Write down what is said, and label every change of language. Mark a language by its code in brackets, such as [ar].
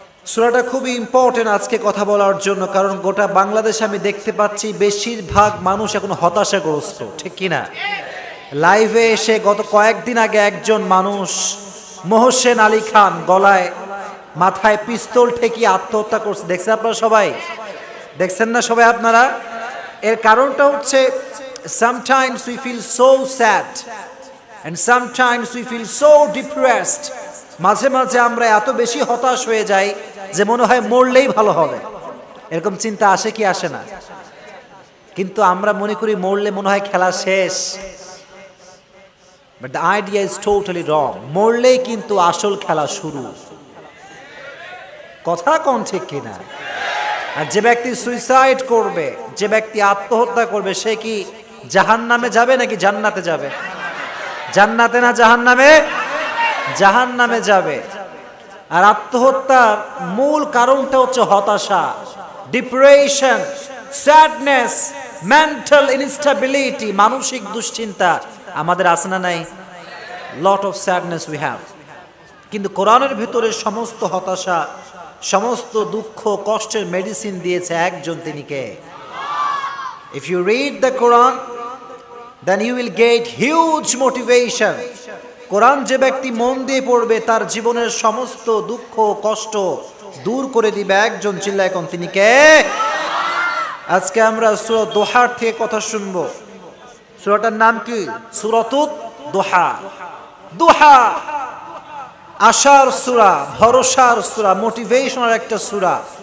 [bn] সূরাটা খুবই ইম্পর্টেন্ট আজকে কথা বলার জন্য, কারণ গোটা বাংলাদেশে আমি দেখতে পাচ্ছি বেশিরভাগ মানুষ এখন হতাশাগ্রস্ত, ঠিক কিনা? লাইভে এসে গত কয়েকদিন আগে একজন মানুষ, মোহসেন আলী খান, গলায় মাথায় পিস্তল ঠেকিয়ে আত্মহত্যা করছে। দেখছেন আপনারা সবাই? দেখছেন না সবাই আপনারা? এর কারণটা হচ্ছে [en] sometimes we feel so sad and sometimes we feel so depressed. [bn] মাঝে মাঝে আমরা এত বেশি হতাশ হয়ে যাই যে মনে হয় মরলেই ভালো হবে, এরকম চিন্তা আসে কি আসে না? কিন্তু আমরা মনে করি মরলে মনে হয় খেলা শেষ, [en] but the idea is totally wrong. [bn] মরলেই কিন্তু আসল খেলা শুরু। কথা কোন ঠিক কিনা? আর যে ব্যক্তি সুইসাইড করবে, যে ব্যক্তি আত্মহত্যা করবে, সে কি জাহান্নামে যাবে নাকি জান্নাতে যাবে? জান্নাতে না জাহান্নামে? জাহান্নামে যাবে। আর আত্মহত্যার মূল কারণটা হচ্ছে হতাশা, ডিপ্রেশন, স্যাডনেস, মেন্টাল ইনস্টেবিলিটি, মানসিক দুশ্চিন্তা আমাদের আছে না নাই? [en] Lot of sadness we have. [bn] কিন্তু কোরআনের ভিতরে সমস্ত হতাশা, সমস্ত দুঃখ কষ্টের মেডিসিন দিয়েছে একজন, তিনি কে? [en] If you read the Quran, then you will get huge motivation. [bn] কোরআন যে ব্যক্তি মন দিয়ে পড়বে তার জীবনের সমস্ত দুঃখ কষ্ট দূর করে দিবে একজন, চিল্লায় কোন, তিনি কে? আজকে আমরা সূরা দোহার থেকে কথা শুনবো। সূরাটার নাম কি? সূরাতুদ দোহা। দোহা আশার সূরা, ভরসার সূরা, মোটিভেশনাল একটা সূরা।